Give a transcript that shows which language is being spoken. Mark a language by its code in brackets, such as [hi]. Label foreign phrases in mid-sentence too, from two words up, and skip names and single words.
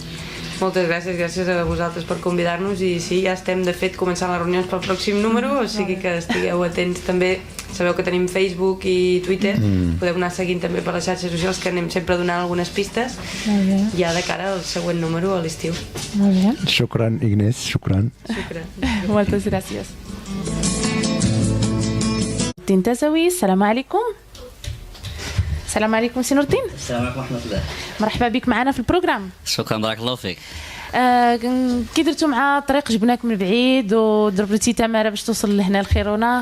[ca] Moltes gràcies a vosaltres per convidar-nos, i sí, ja estem de fet començant les reunions pel pròxim número, o sigui que estigueu atents també. Sabeu que tenim Facebook i Twitter, podeu anar seguint també per les xarxes socials, que anem sempre donant algunes pistes ja de cara al següent número a l'estiu. Molt bé. [ar] شكرا، Ignès، شكرا. [ca] Moltes gràcies. [ar] نورتين تزوي. السلام عليكم. السلام عليكم سي نورتين. السلام عليكم ورحمة الله. مرحبا بك معنا في البروغرام. شكرا، بارك الله فيك. كي درتوا مع الطريق جبناك من بعيد وضربتي تماره باش توصل لهنا الخيرونه.